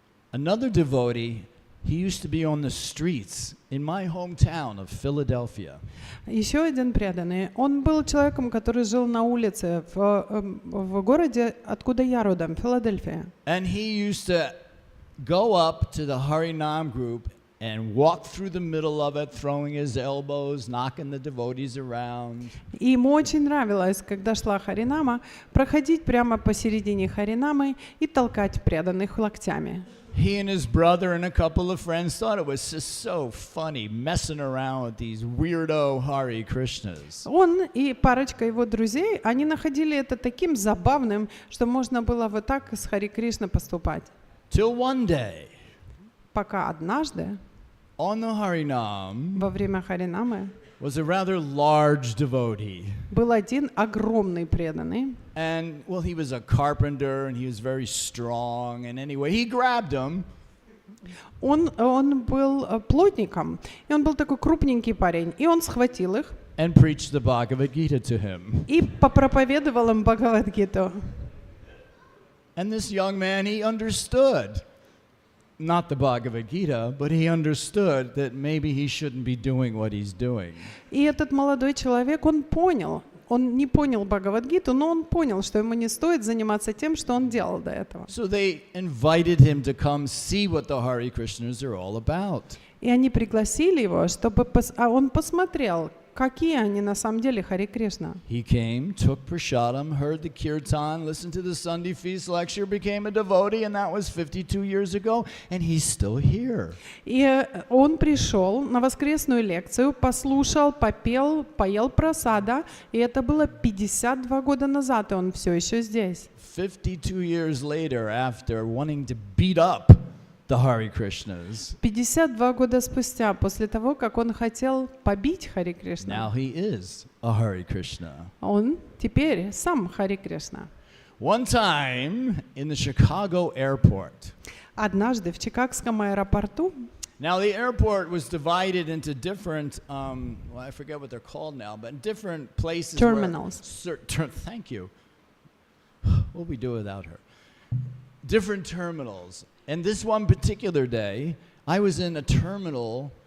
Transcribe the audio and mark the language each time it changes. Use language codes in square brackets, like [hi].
[en] Another devotee, he used to be on the streets in my hometown of Philadelphia. [ru] Еще один преданный. Он был человеком, который жил на улице в городе, откуда я родом, Филадельфия. [en] And he used to go up to the Harinam group and walk through the middle of it, throwing his elbows, knocking the devotees around. [ru] И ему очень нравилось, когда шла Харинама, проходить прямо посередине Харинамы и толкать преданных локтями. [en] He and his brother and a couple of friends thought it was just so funny messing around with these weirdo Hare Krishnas. [ru] Он и парочка его друзей, они находили это таким забавным, что можно было вот так с Хари Кришна поступать. [en] Till one day, [ru] Пока однажды, [en] on the Harinam, [ru] во время Харинамы, [en] was a rather large devotee. [ru] был один огромный преданный. [en] And, well, he was a carpenter and he was very strong. And anyway, he grabbed him. [ru] Он был плотником, и он был такой крупненький парень, и он схватил их [en] And preached the Bhagavad Gita to him. [ru] и попроповедовал им Бхагавад-гиту. [en] And this young man, he understood. Not the Bhagavad Gita, but he understood that maybe he shouldn't be doing what he's doing. [ru] И этот молодой человек, он не понял Бхагавад-гиту, но он понял, что ему не стоит заниматься тем, что он делал до этого. [en] So they invited him to come see what the Hare Krishnas are all about. [ru] И они пригласили его, чтобы он посмотрел, какие они на самом деле Хари Кришна. [en] He came, took prasadam, heard the kirtan, listened to the Sunday feast lecture, became a devotee, and that was 52 years ago, and he's still here. [ru] И он пришел на воскресную лекцию, послушал, попел, поел просада, и это было 52 года назад, и он все еще здесь. [en] 52 years later, after wanting to beat up the Hare Krishnas, [ru] 52 года спустя, после того, как он хотел побить Хари Кришна, [en] now he is a Hare Krishna. [ru] он теперь сам Хари Кришна. [en] One time in the Chicago airport. [ru] Однажды в Чикагском аэропорту, [en] Now the airport was divided into different, well, I forget what they're called now, but different places. Terminals. Thank you. What would we do without her? Different terminals. And this one particular day, I was in a terminal.